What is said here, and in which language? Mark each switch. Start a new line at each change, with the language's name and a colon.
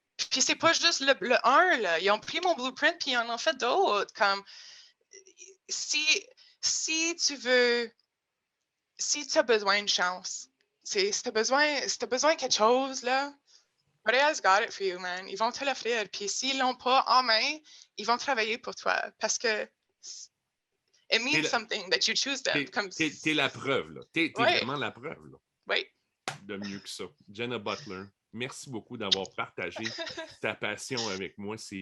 French: Puis c'est pas juste le 1, là. Ils ont pris mon blueprint puis ils en ont fait d'autres. Comme si tu as besoin d'une chance, si tu as besoin de quelque chose, là,
English: Montréal's got it for you, man.
French: Ils vont te l'offrir. Puis s'ils l'ont pas en main, ils vont travailler pour toi. Parce que
English: it means something that you choose them.
French: T'es la preuve, là. T'es vraiment la preuve, là. Oui. De mieux que ça. Jenna Butler, merci beaucoup d'avoir partagé ta passion avec moi.